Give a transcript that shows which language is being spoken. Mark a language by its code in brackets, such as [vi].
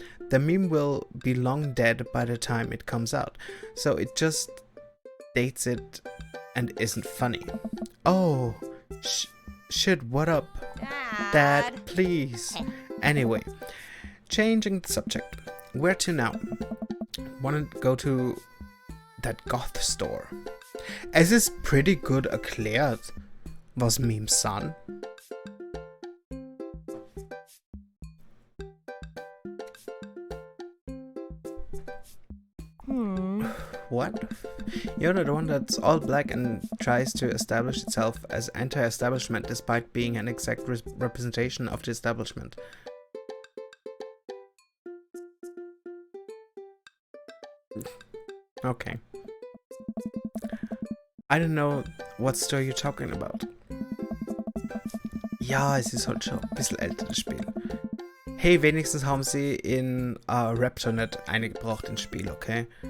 [en] The meme will be long dead by the time it comes out, so it just dates it and isn't funny. Oh, shit, what up? Dad, please. Anyway, changing the subject. Where to now? Wanna go to that goth store. [de] Es ist [en] pretty good [de] erklärt, was Memes sind. [en] What? You're the one that's all black and tries to establish itself as anti-establishment despite being an exact representation of the establishment. Okay. I don't know what store you're talking about. [de] Ja, es ist halt schon ein bisschen älter, das Spiel. Hey, wenigstens haben sie in Raptor nicht eingebracht ins Spiel, okay?